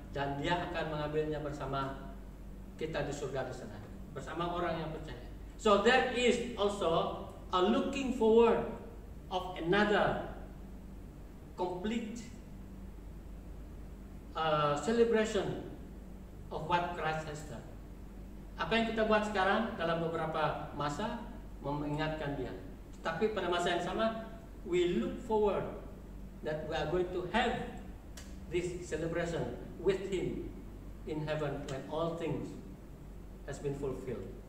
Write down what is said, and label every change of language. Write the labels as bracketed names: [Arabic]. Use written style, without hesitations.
[Indonesian] dan Dia akan mengambilnya bersama kita di surga di sana, bersama orang yang percaya. [English] So there is also a looking forward of another complete celebration of what Christ has done. [Indonesian] Apa yang kita buat sekarang dalam beberapa masa mengingatkan Dia. Tapi pada masa yang sama, [English] we look forward that we are going to have this celebration with Him in heaven when all things has been fulfilled.